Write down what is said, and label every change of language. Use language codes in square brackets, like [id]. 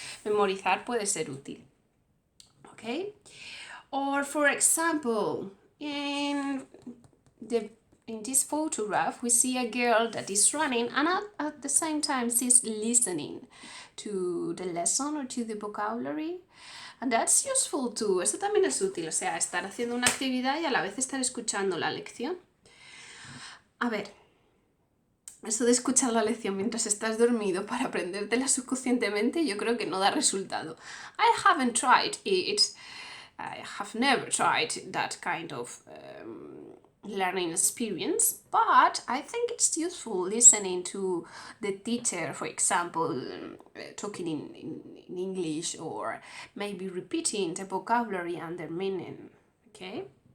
[es] Memorizar puede ser útil, ¿ok? [en] Or for example, in this photograph we see a girl that is running and at the same time she's listening to the lesson or to the vocabulary, and that's useful too. [es] Eso también es útil, o sea, estar haciendo una actividad y a la vez estar escuchando la lección. A ver, eso de escuchar la lección mientras estás dormido para aprendértela subconscientemente, yo creo que no da resultado. [en] I haven't tried it. I have never tried that kind of learning experience, but I think it's useful listening to the teacher, for example, talking in English, or maybe repeating the vocabulary and their meaning, okay?